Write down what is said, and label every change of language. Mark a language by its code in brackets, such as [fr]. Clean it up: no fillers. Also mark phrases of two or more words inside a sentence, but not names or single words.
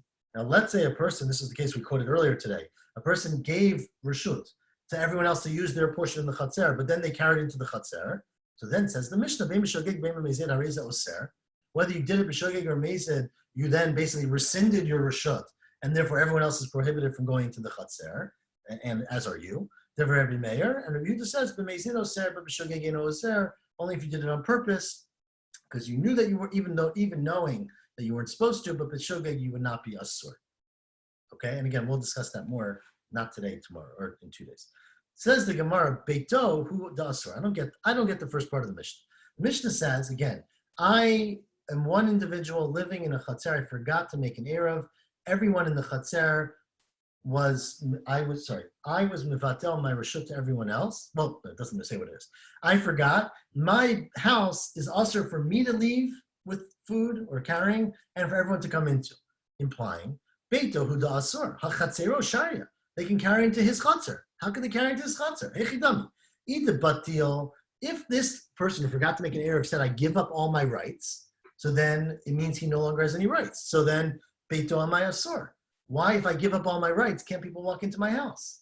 [en] Now let's say a person, this is the case we quoted earlier today, a person gave reshut to everyone else to use their portion in the Chatzer, but then they carried into the Chatzer. So then says the Mishnah, whether you did it b'shogeg or mezid, you then basically rescinded your reshut, and therefore everyone else is prohibited from going into the Chatzer, and as are you. Therefore, every mayor, and Rabbi Yehuda says, [he] במזיד אוסר, [en] but [he] בשוגג אינו אוסר, [en] only if you did it on purpose, because you knew that you were, even knowing that you weren't supposed to, but b'shogeg you would not be asur. Okay, and again, we'll discuss that more, not today, tomorrow, or in 2 days. Says the Gemara, [arc] ביתו הוא דאסור. [en] I don't get the first part of the Mishnah. The Mishnah says, again, I am one individual living in a Chatzer. I forgot to make an Eruv. Everyone in the Chatzer I was mevatel my reshut to everyone else. Well, it doesn't say what it is. I forgot. My house is also for me to leave with food or carrying, and for everyone to come into, implying [arc] ביתו הוא דאסור חצירו שריא. [en] They can carry into his Chatzer. How can they carry into his Chatzer? Echidami. Either batil. If this person who forgot to make an Eruv said, I give up all my rights, so then it means he no longer has any rights. [arc] So then ביתו אמאי אסור. [en] Why, if I give up all my rights, can't people walk into my house?